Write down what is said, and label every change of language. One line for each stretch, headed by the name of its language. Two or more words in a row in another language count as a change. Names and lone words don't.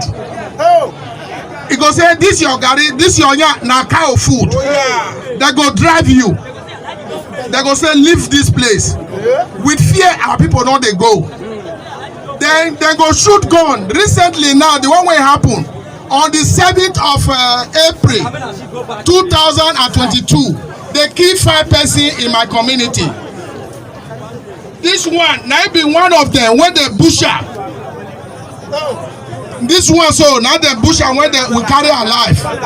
Nigerian Pidgin: He go say, this your garri, this your yam, na cow food. They go drive you. They go say, leave this place. With fear, our people no dey go. Then they go shoot gun. Recently now, the one wey happen on the 7th of April 2022, they kill 5 persons in my community. This one, now be one of them when they butcher. This one, so now they butcher when they will carry alive.